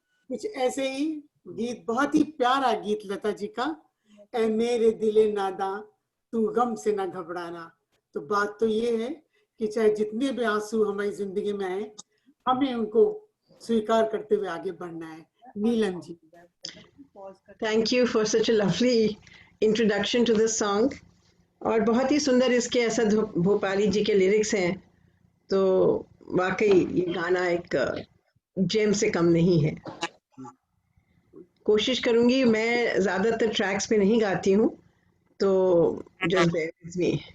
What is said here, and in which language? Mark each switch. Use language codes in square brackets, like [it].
[hi] कुछ ऐसे ही गीत, बहुत ही प्यारा गीत लता जी का, ऐ मेरे दिले नादा तू गम से ना घबराना। तो बात तो ये है कि चाहे जितने भी आंसू हमारी जिंदगी में आए, हमें उनको स्वीकार करते हुए आगे बढ़ना है। Neelam ji. [en] Thank you for such a lovely introduction to this song. [hi] और बहुत ही सुंदर इसके असद भोपाली जी के लिरिक्स हैं, तो वाकई ये गाना एक जेम से कम नहीं है। कोशिश करूंगी, मैं ज़्यादातर ट्रैक्स पे नहीं गाती हूँ, तो [en] Just bear with me.